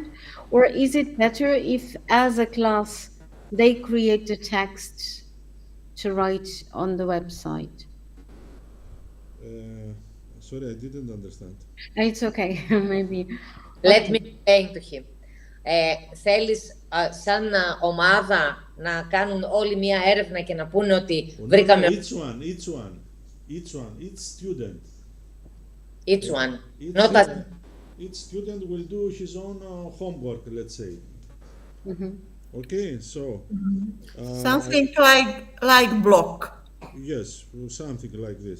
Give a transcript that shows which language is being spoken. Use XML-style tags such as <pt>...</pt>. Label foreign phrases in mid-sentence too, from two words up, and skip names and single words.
<en>Or is it better if, as a class, they create the text to write on the website? Sorry, I didn't understand. It's okay, maybe. Let me explain to him.</en> <el>Θέλεις σαν ομάδα να κάνουν όλοι μία έρευνα και να πούνε ότι βρήκαμε...</el> <en>Each student. Each one. Not as... Each student will do his own homework, let's say. Okay, so... Something like block. Yes, something like this.</en>